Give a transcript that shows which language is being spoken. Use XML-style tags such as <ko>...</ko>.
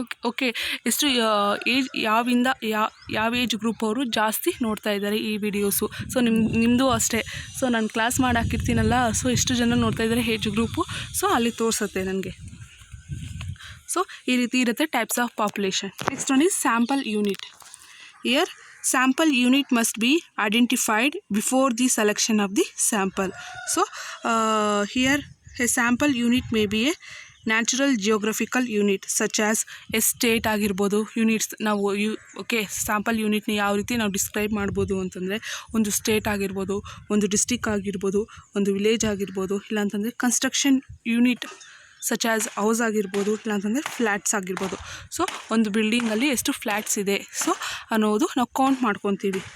<kn>Okay ಎಷ್ಟು age ಯಾವ age group ಅವರು ಜಾಸ್ತಿ ನೋಡ್ತಾ ಇದ್ದಾರೆ ಈ ವಿಡಿಯೋಸು. ಸೊ ನಿಮ್ಮದು ಅಷ್ಟೇ. ಸೊ ನಾನು ಕ್ಲಾಸ್ ಮಾಡಿ ಹಾಕಿರ್ತೀನಲ್ಲ, ಸೊ ಎಷ್ಟು ಜನ ನೋಡ್ತಾ ಇದ್ದಾರೆ ಏಜ್ ಗ್ರೂಪು, ಸೊ ಅಲ್ಲಿ ತೋರಿಸುತ್ತೆ ನನಗೆ. ಸೊ ಈ ರೀತಿ ಇರುತ್ತೆ types of population.</kn> <en>Next one is sample unit.</en> <kn>Here</kn> <en>sample unit must be identified before the selection of the sample. So here a sample unit may be a natural geographical unit such as estate ಆಗಿರ್ಬೋದು.</en> <kn>Units ನಾವು okay sample ಯೂನಿಟ್ನ ಯಾವ ರೀತಿ ನಾವು describe ಮಾಡ್ಬೋದು ಅಂತಂದರೆ, ಒಂದು state ಆಗಿರ್ಬೋದು, ಒಂದು ಡಿಸ್ಟಿಕ್ ಆಗಿರ್ಬೋದು, ಒಂದು ವಿಲೇಜ್ ಆಗಿರ್ಬೋದು, ಇಲ್ಲಾಂತಂದರೆ construction unit such as house ಆಗಿರ್ಬೋದು, ಇಲ್ಲಾಂತಂದರೆ ಫ್ಲ್ಯಾಟ್ಸ್ ಆಗಿರ್ಬೋದು. ಸೊ ಒಂದು ಬಿಲ್ಡಿಂಗಲ್ಲಿ ಎಷ್ಟು ಫ್ಲ್ಯಾಟ್ಸ್ ಇದೆ ಸೊ ಅನ್ನೋದು ನಾವು ಕೌಂಟ್ ಮಾಡ್ಕೊತೀವಿ.</kn>